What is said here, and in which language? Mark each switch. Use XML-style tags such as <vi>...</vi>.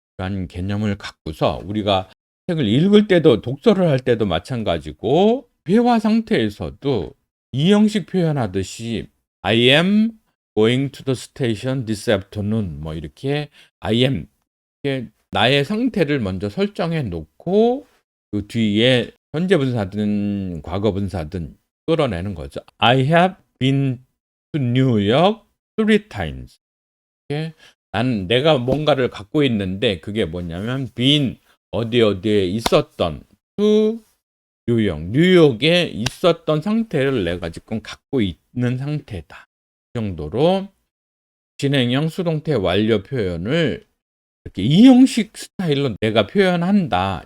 <ko>라는 개념을 갖고서 우리가 책을 읽을 때도 독서를 할 때도 마찬가지고 회화 상태에서도 이 형식 표현하듯이</ko> <en>I am going to the station this afternoon</en> <ko>뭐 이렇게</ko> <en>I am</en> <ko>나의 상태를 먼저 설정해 놓고 그 뒤에 현재 분사든 과거 분사든 끌어내는 거죠.</ko> <en>I have been to New York 3 times.</en> <ko>난 내가 뭔가를 갖고 있는데 그게 뭐냐면 been 어디에 있었던 to 뉴욕에 있었던 상태를 내가 지금 갖고 있는 상태다. 이 정도로 진행형 수동태 완료 표현을 이렇게 이 형식 스타일로 내가 표현한다.</ko>